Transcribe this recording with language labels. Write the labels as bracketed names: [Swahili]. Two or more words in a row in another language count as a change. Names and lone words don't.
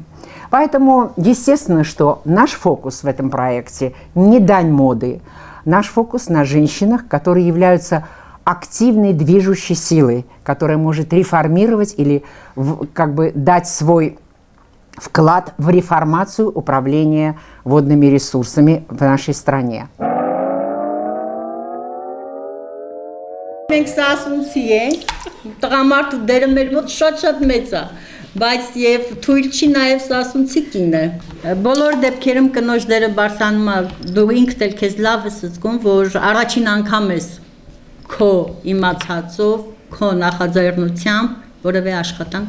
[Russian] Поэтому, естественно, что наш фокус в этом проекте не дань моды. Наш фокус на женщинах, которые являются активной движущей силой, которая может реформировать или как бы дать свой вклад в реформацию управления водными ресурсами в нашей стране. [Armenian] Մենք սա ասունցի ենք, տղամարդու դերը մեր մոտ շատ մեծ է, բայց եւ թույլ չի նաեւ սա ասունցի կինը։ Բոլոր դեպքերում կնոջ դերը բարձրանում է, դու ինքդ էլ քեզ լավ ես զգում, որ առաջին անգամ ես քո իմացածով, քո նախաձեռնությամբ որևէ աշխատանք